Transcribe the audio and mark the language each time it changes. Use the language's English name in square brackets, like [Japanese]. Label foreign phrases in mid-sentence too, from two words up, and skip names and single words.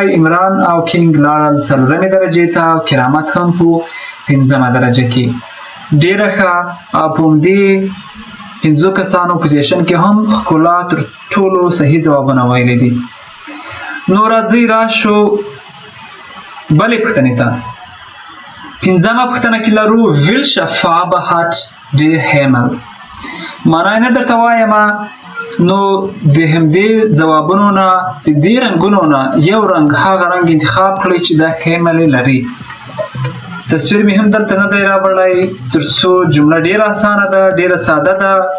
[Pashto] عمران او کینګ لاړل څلورمې درجې ته او کرامت هم په پنځمه درجه کې. ډېره ښه. او په همدې 5 کسانو پوزیشن کې هم ښکلا تر ټولو صحیح ځوابونه ویلي دي. نو راځئ راشو بلې پوښتنې ته. [German] 5مه پوښتنه کې لرو welche Farbe hat der Himmel؟ [Pashto] معنا یې نه درته وایمه. نو د همدې ځوابونو نه د دې رنګونو نه یو رنګ هغه رنګ انتخاب کړئ چې دا هیمل لري. تصویر مې هم دلته نه دی راوړی تر څو جمله ډېره اسانه ده، ډېره ساده ده.